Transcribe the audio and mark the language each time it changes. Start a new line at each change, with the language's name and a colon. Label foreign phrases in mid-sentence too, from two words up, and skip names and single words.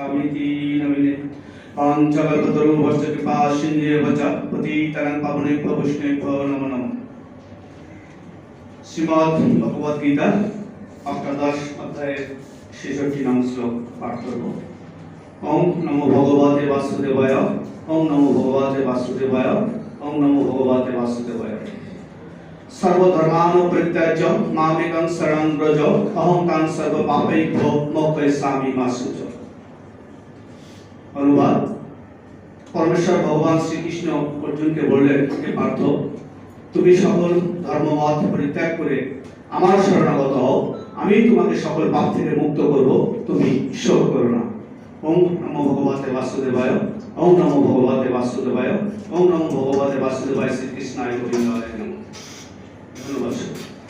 Sanskrit: स्वामीति नमिने पांचकल्पतरुभ्यश्च कृपासिन्धुभ्यश्च पतितानां पावनेभ्यो वैष्णवेभ्यो नमो नमः।
Bangla: শ্রীমদ্ ভগবদ গীতা অষ্টাদশ অধ্যায়ের ৬৬ নং শ্লোক পাঠ করব।
Sanskrit: ওম নমো ভগবতে বাসুদেবায়, ওম নমো ভগবতে বাসুদেবায়, ওম নমো ভগবতে বাসুদেবায়। সর্বধর্মান পরিত্যাজ্য মামেকং শরণং ব্রজ, অহং তাং সর্বপাপৈভ্যো মোক্ষয়িষ্যামি মা শুচ।
Bangla: অনুবাদ: পরমেশ্বর ভগবান শ্রীকৃষ্ণ অর্জুনকে বললেন, হে পার্থ, তুমি সকল ধর্মমত পরিত্যাগ করে আমার শরণাগত হও, আমি তোমাকে সকল পাপ থেকে মুক্ত করব, তুমি শোক করো না।
Sanskrit: ওম নমো ভগবতে বাসুদেবায়, ওম নমো ভগবতে বাসুদেবায়, ওম নমো ভগবতে বাসুদেবায়। শ্রীকৃষ্ণায় গোবিন্দায় নমঃ।
Bangla: ধন্যবাদ।